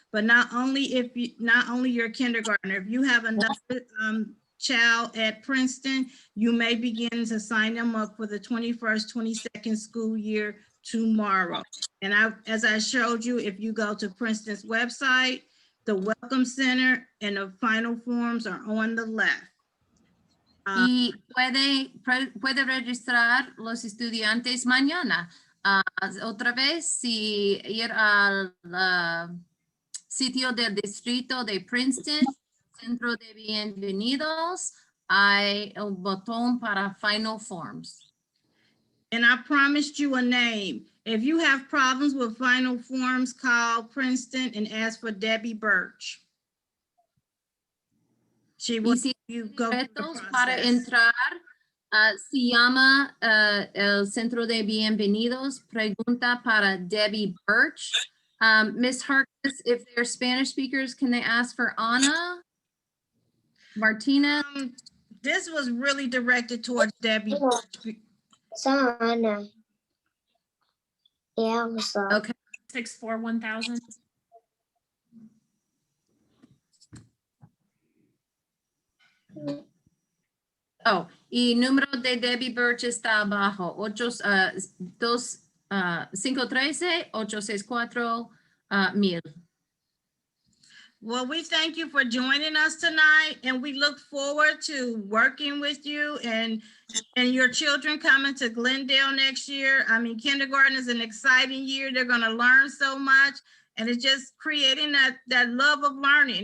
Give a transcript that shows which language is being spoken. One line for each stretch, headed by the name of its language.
English: But not only your kindergartner, if you have another child at Princeton, you may begin to sign them up for the 21st, 22nd school year tomorrow. And as I showed you, if you go to Princeton's website, the Welcome Center and the Final Forms are on the left.
Spanish: Y puede registrar los estudiantes mañana. Otra vez, si ir al sitio del distrito de Princeton, Centro de Bienvenidos, hay un botón para Final Forms.
English: And I promised you a name. If you have problems with Final Forms, call Princeton and ask for Debbie Birch. She will go through the
Spanish: Para
English: process.
Spanish: entrar, se llama el Centro de Bienvenidos, pregunta para Debbie Birch.
English: Ms. Harkness, if they're Spanish speakers, can they ask for Ana? Martina? This was really directed towards Debbie. Sana. Yeah, what's up? Okay. 641,000.
Spanish: Oh, y número de Debbie Birch está abajo, 513-864-1000.
English: Well, we thank you for joining us tonight, and we look forward to working with you and your children coming to Glendale next year. I mean, kindergarten is an exciting year. They're going to learn so much, and it's just creating that love of learning.